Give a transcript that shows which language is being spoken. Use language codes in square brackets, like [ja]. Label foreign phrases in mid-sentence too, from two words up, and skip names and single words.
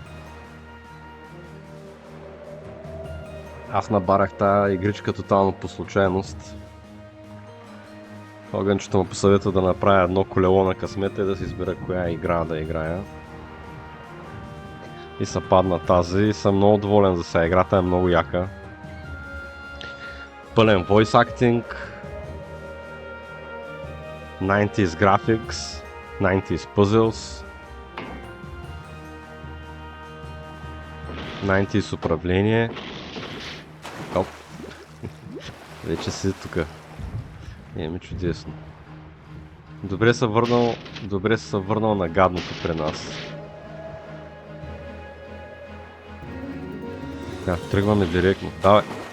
[bg] Аз набарах тая игричка тотално по случайност. Огънчето му посъветва да направя едно колело на късмета и да си избера коя игра да играя. И се падна тази и съм много доволен за сега. Играта е много яка. Пълен [en] voice acting, 90s graphics, 90s puzzles, 90s управление. [bg] Оп. Вече си тука. Еми чудесно. Добре се върнал на гадното при нас. Да, тръгваме директно. Давай.